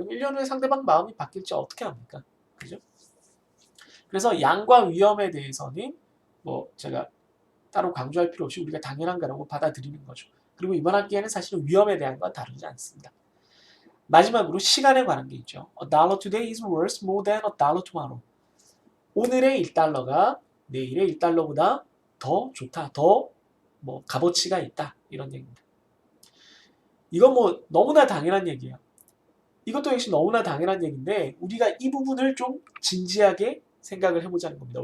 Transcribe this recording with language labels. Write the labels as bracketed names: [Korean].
[Korean] 1년 후에 상대방 마음이 바뀔지 어떻게 합니까? 그죠? 그래서 양과 위험에 대해서는 뭐 제가 따로 강조할 필요 없이 우리가 당연한 거라고 받아들이는 거죠. 그리고 이번 학기에는 사실은 위험에 대한 건 다루지 않습니다. 마지막으로 시간에 관한 게 있죠. [English] A dollar today is worth more than a dollar tomorrow. [Korean] 오늘의 1달러가 내일의 1달러보다 더 좋다, 더 뭐 값어치가 있다 이런 얘기입니다. 이건 뭐 너무나 당연한 얘기예요. 이것도 역시 너무나 당연한 얘기인데 우리가 이 부분을 좀 진지하게 생각을 해보자는 겁니다.